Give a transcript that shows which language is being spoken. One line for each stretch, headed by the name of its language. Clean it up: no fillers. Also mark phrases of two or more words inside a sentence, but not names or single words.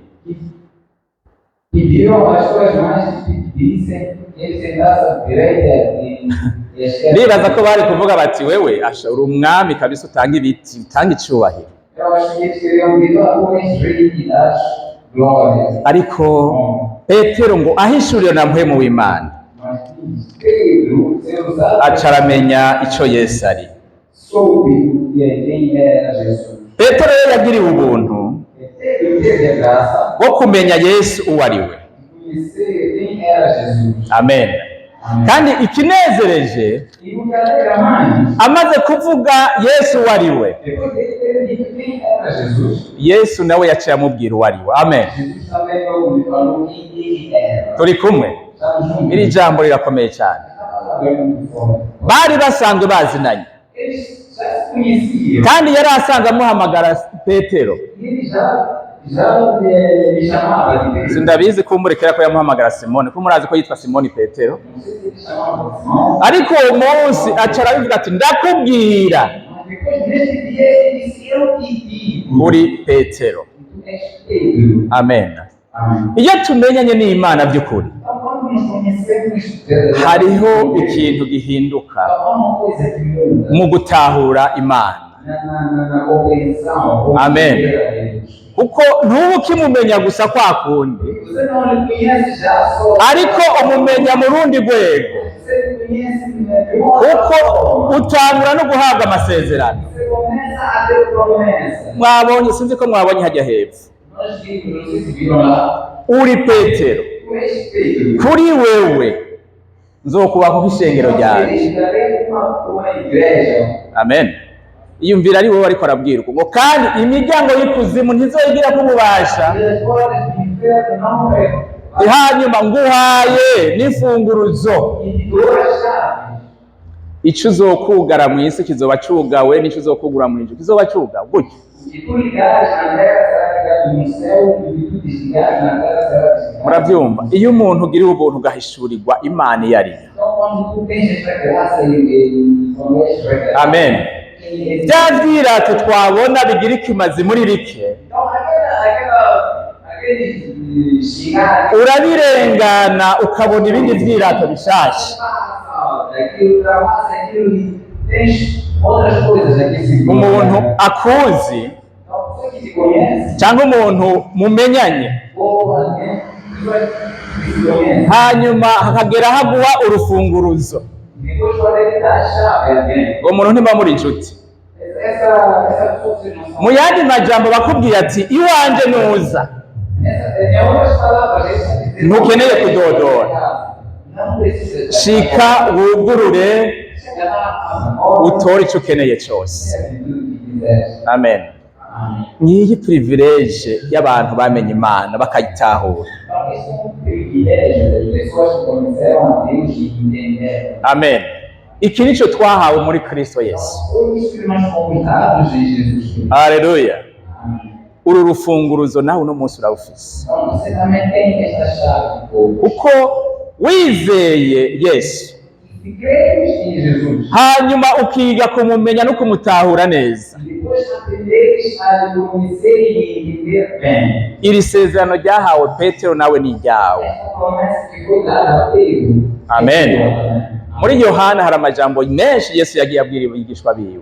Portuguese: pediram às suas mães que pedissem que ele sentasse à direita e à esquerda.
Rundi: Ndibaza ko bari kuvuga bati wewe asha uri umwami kabisa utanga ibiti utanga icubahiro.
Portuguese: Eu acho que eles teriam dito a homens rei e das glórias.
Rundi: Ariko Petero ngo ahishuriwe na mpwemu w'Imana
Portuguese: Mas Pedro, sendo usado,
Rundi: aca aramenya ico Yesu ari.
Portuguese: soube quem era Jesus.
Rundi: Petero rero yagiriwe ubuntu
Portuguese: Pedro teve a graça
Rundi: bwo kumenya Yesu uwo ari we.
Portuguese: de conhecer quem era Jesus.
Rundi: Amen. Kandi ikinezereje
Portuguese: E o que alegra mais,
Rundi: amaze kuvuga Yesu uwo ari we, depois dele ter dito quem era Jesus, Yesu nawe yaciye amubwira uwo ari we. Amen.
Portuguese: Jesus também logo lhe falou quem ele era.
Rundi: Turi kumwe.
Portuguese: Estamos juntos.
Rundi: Iri jambo rirakomeye cyane.
Portuguese: Muito forte.
Rundi: Bari basanzwe bazinanye
Portuguese: Eles já se conheciam.
Rundi: kandi yari asanzwe amuhamagara Petero.
Portuguese: E ele já me chamava de Pedro.
Rundi: Sindabizi ko umurekera ko yamuhamagara Simoni, ko murazi ko yitwa Simoni Petero.
Portuguese: Não sei se ele chamava de irmão.
Rundi: Ariko uwo munsi aca arabivuga ati ndakubwira
Portuguese: Mas depois nesse dia ele disse, eu te digo.
Rundi: uri Petero.
Portuguese: Tu és Pedro.
Rundi: Amen.
Portuguese: Amém.
Rundi: Iyo tumenyanye n'Imana by'ukuri,
Portuguese: Então quando nos conhecemos,
Rundi: hariho ikintu gihinduka
Portuguese: há uma coisa que muda
Rundi: mu gutahura Imana.
Portuguese: na compreensão. Como Amém. Deus.
Rundi: Kuko ntuba ukimumenya gusa kwa kundi,
Portuguese: Você não lhe conhece já só.
Rundi: ariko umumenya mu rundi rwego,
Portuguese: Você conhece de uma
Rundi: kuko
Portuguese: forma.
Rundi: utangura no guhabwa amasezerano.
Portuguese: Você começa a ter promessa.
Rundi: Mwabonye, sinzi ko mwabonye hajya hepfo,
Portuguese: Nós vimos, não sei se viram lá,
Rundi: uri Petero,
Portuguese: tu és Pedro.
Rundi: kuri wewe nzokubaka ishengero ryanjye.
Portuguese: Eles darei uma igreja.
Rundi: Amen. Iyumvira ari wowe ariko arabwirwa ngo kandi imiryango y'ikuzimu ntizoyigira ko ububasha,
Portuguese: E as portas do inferno não é.
Rundi: hanyuma nguhaye n'imfunguruzo.
Portuguese: E de duas chaves.
Rundi: Ico uzokugara mu isi kizoba cugawe, n'ico uzokugura mu ijuru kizoba cugawe. Gutyo
Portuguese: O que tu ligares na terra será ligado no céu, e o que tu desligares na terra será desligado.
Rundi: muravyumva. Iyo umuntu ugiriwe ubuntu ugahishurirwa Imana iyo ari yo.
Portuguese: Então, quando tu tens esta graça e quando és revelado,
Rundi: Amen.
Portuguese: quem é
Rundi: Bya vyirato twabona bigira ikimazi muri bike,
Portuguese: Então, aquele xingar,
Rundi: urabirengana ukabona ibindi vyirato bishasha.
Portuguese: aquilo ultrapassa aquilo e tens outras coisas aqui se
Rundi: Umuntu akuzi
Portuguese: Então, a pessoa que te conhece,
Rundi: cyangwa umuntu mumenyanye,
Portuguese: ou alguém que te conhece,
Rundi: hanyuma hakagera haguha urufunguruzo,
Portuguese: depois pode ele dar a chave a alguém.
Rundi: uwo muntu ntiba muri inshuti.
Portuguese: Essa pessoa que não
Rundi: Mu yandi majambo bakubwira ati iwanje nuza
Portuguese: é outras palavras, esse
Rundi: ntukeneye kudodora,
Portuguese: não precisa
Rundi: shika wugurure
Portuguese: chegar na hora
Rundi: utore ico ukeneye cose.
Portuguese: que quiser.
Rundi: Amen.
Portuguese: Amém.
Rundi: Niyi privilege y'abantu bamenye Imana bakayitahura.
Portuguese: Então, isso é um privilégio das pessoas que conheceram a Deus e entenderam.
Rundi: Amen. Iki nico twahawe muri Kristo Yesu.
Portuguese: Foi isso que nós fomos dados em Jesus Cristo.
Rundi: Haleluya.
Portuguese: Amém.
Rundi: Uru rufunguruzo nawe uno munsi urawufise,
Portuguese: Então, você também tem esta chave.
Rundi: kuko wizeye Yesu
Portuguese: Se cremos em Jesus,
Rundi: hanyuma ukiga kumumenya no kumutahura neza.
Portuguese: e depois aprenderes a conhecer e entender bem,
Rundi: Iri sezerano ryahawe Petero nawe ni iryawe.
Portuguese: essa promessa que foi dada a Pedro.
Rundi: Amen. Muri Yohana hari amajambo menshi Yesu yagiye abwira abigishwa biwe.